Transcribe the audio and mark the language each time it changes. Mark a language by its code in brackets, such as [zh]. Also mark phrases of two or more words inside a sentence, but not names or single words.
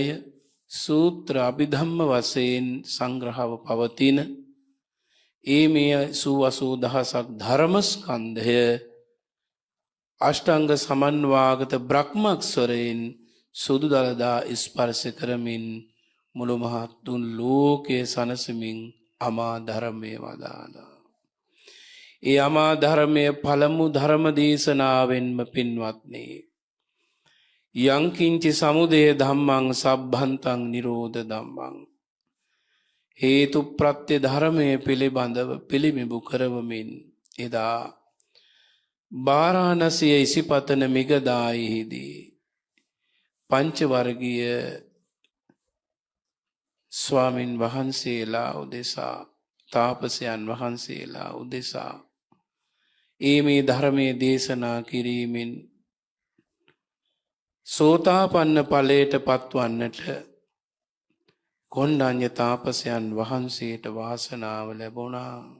[si] සූත්‍ර අභිධම්ම වශයෙන් සංග්‍රහව පවතින ඒ මේ 80,000ක් ධර්මස්කන්ධය අෂ්ටාංග සමන්වාගත බ්‍රහ්මක්ෂරයෙන් සුදු දළදා ස්පර්ශ කරමින් මුළු මහත් තුන් ලෝකයේ සනසමින් අමා ධර්මයේ වදාළා. ඒ අමා ධර්මයේ පළමු ධර්ම දේශනාවෙන්ම පින්වත්නි, [pi] යංකින්චි සමුදය ධම්මං සබ්බන්තං නිරෝධ ධම්මං, [si] හේතු ප්‍රත්‍ය ධර්මයේ පිළිබඳව පිළිඹු කරවමින් එදා වාරාණසිය ඉසිපතන මිගදායෙහිදී පංච වර්ගීය ස්වාමින් වහන්සේලා උදෙසා, තාපසයන් වහන්සේලා උදෙසා මේ ධර්මයේ දේශනා කිරීමෙන් සෝතාපන්න ඵලයට පත්වන්නට කොණ්ඩඤ්ඤ තාපසයන් වහන්සේට වාසනාව ලැබුණා.